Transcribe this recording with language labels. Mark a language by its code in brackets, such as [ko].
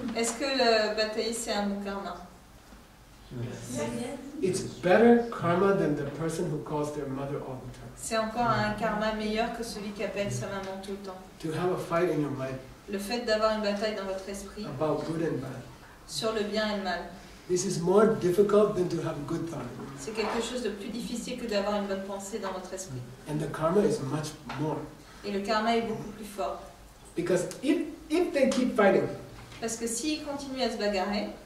[fr] Est-ce que le batailler, c'est un bon karma? [en] It's better karma than the person who calls their mother all the time. [fr] C'est encore un karma meilleur que celui qui appelle sa maman tout le temps. [en] To have a fight in your mind [fr] Le fait d'avoir une bataille dans votre esprit [en] about good and bad. [fr] sur le bien et le mal, [en] This is more difficult than to have good thought. [fr] c'est quelque chose de plus difficile que d'avoir une bonne pensée dans votre esprit. [en] And the karma is much more. [fr] Et le karma est beaucoup plus fort. [en] Because if they keep fighting, [fr] Parce que s'ils continuent à se bagarrer,